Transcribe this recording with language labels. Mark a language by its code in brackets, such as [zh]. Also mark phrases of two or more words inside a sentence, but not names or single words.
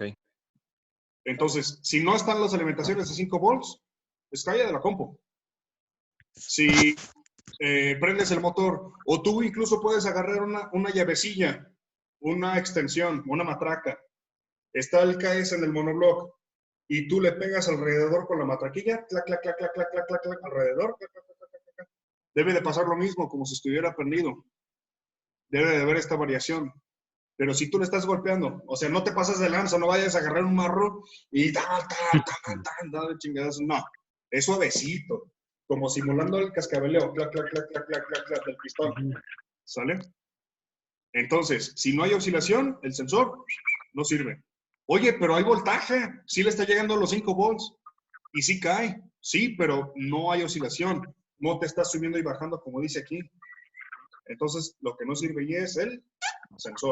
[es] Entonces, si no están las alimentaciones de 5 volts, es falla de la compu. Si prendes el motor, o tú incluso puedes agarrar una llavecilla, una extensión, una matraca. Está el KS en el monoblock y tú le pegas alrededor con la matraquilla, clac, clac, clac, clac, clac, clac, clac, clac, alrededor, clac, clac, clac, clac, clac. Debe de pasar lo mismo, como si estuviera prendido. Debe de haber esta variación. Pero si tú le estás golpeando, o sea, no te pasas de lanza, no vayas a agarrar un marro y tal, de chingadas. No, es suavecito, como simulando el cascabeleo, clac, clac, clac, clac, clac, clac, clac, del pistón. ¿Sale? Entonces, si no hay oscilación, el sensor no sirve. Oye, pero hay voltaje, sí le está llegando a los 5 volts y sí cae, sí, pero no hay oscilación, no te está subiendo y bajando como dice aquí. Entonces, lo que no sirve y es el sensor.